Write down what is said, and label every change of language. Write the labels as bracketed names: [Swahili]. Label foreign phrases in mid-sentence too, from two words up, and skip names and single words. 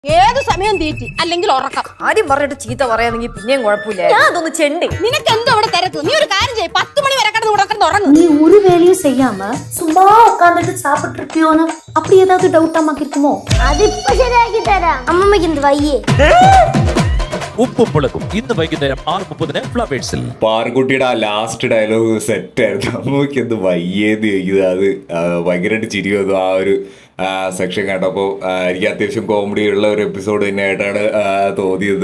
[Malayalam] ഏത് സമയം തീറ്റി അല്ലെങ്കിൽ ഉറക്കം. ആദ്യം പറഞ്ഞിട്ട് ചീത്ത പറയാന്നെങ്കിൽ പിന്നെയും കുഴപ്പമില്ല. ഞാൻ അതൊന്ന് ചെണ്ടി. നിനക്ക് എന്തോ അവിടെ തിരക്ക്. നീ ഒരു കാര്യം ചെയ്യ്, 10 മണി വരെ കിടന്ന് ഉറങ്ങും. [Tamil] நீ ஒரு வேலையும் செய்யாம சும்மா உட்காந்துட்டு சாப்பிட்டு இருப்பியோன்னு அப்படி ஏதாவது டவுட் அம்மாக்கு இருக்குமோ? [Malayalam] അത് ഇപ്പൊ ശരിയാക്കി തരാം. അമ്മമ്മക്ക് എന്ത് വയ്യേ? ഉപ്പും മുളകും ഇന്ന് വൈകുന്നേരം 6:30 ഫ്ലവേഴ്സിൽ. പാർക്കുട്ടിയുടെ ആ [English] last dialogue [Malayalam] സെറ്റായിരുന്നു. അമ്മയ്ക്ക് എന്ത് വയ്യേന്ന് ചോദിക്കുന്നത്. അത് ഭയങ്കരമായിട്ട് ചിരി വന്നു ആ ഒരു സെക്ഷൻ കേട്ടപ്പോൾ. എനിക്ക് അത്യാവശ്യം കോമഡി ഉള്ള ഒരു എപ്പിസോഡ് തന്നെയായിട്ടാണ് തോന്നിയത്.